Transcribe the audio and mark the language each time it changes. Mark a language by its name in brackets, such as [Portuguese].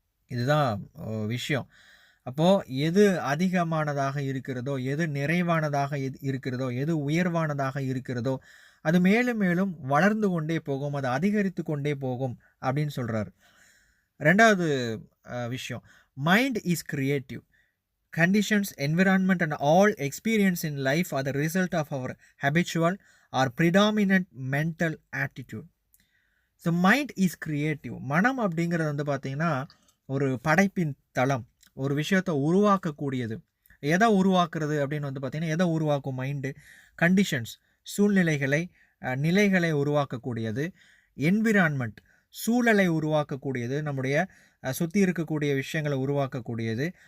[Tamil] இதுதான் விஷயம். அப்போது எது அதிகமானதாக இருக்கிறதோ, எது நிறைவானதாக இருக்கிறதோ, எது உயர்வானதாக இருக்கிறதோ அது மேலும் மேலும் வளர்ந்து கொண்டே போகும், அது அதிகரித்து கொண்டே போகும் அப்படின்னு சொல்கிறார். 2வது விஷயம், [English] Mind is creative. Conditions, environment and all experience in life are the result of our habitual or predominant mental attitude. So mind is creative. [Tamil] மனம் அப்படிங்கிறது வந்து பார்த்திங்கன்னா ஒரு படைப்பின் தளம், ஒரு விஷயத்தை உருவாக்கக்கூடியது. எதை உருவாக்குறது அப்படின்னு வந்து பார்த்திங்கன்னா, எதை உருவாக்கும் மைண்டு? கண்டிஷன்ஸ், சூழ்நிலைகளை, நிலைகளை உருவாக்கக்கூடியது. என்விரான்மெண்ட், சூழலை உருவாக்கக்கூடியது, நம்முடைய சுற்றி இருக்கக்கூடிய விஷயங்களை உருவாக்கக்கூடியது.